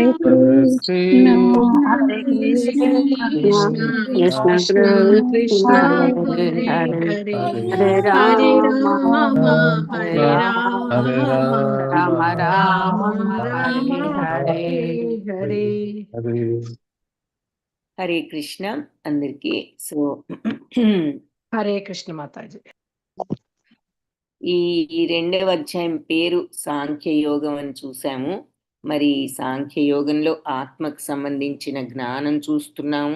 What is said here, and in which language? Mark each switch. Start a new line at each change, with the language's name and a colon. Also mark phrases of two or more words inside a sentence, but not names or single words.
Sanskrit: कृष्ण कृष्ण कृष्ण कृष्ण हरे हरे हरे हरे राम राम हरे राम राम हरे हरे.
Telugu: హరే కృష్ణ అందరికి. సో హరే కృష్ణ మాతాజీ. ఈ 2వ అధ్యాయం పేరు సాంఖ్యయోగం అని చూసాము. మరి సాంఖ్యయోగంలో ఆత్మకు సంబంధించిన జ్ఞానం చూస్తున్నాము.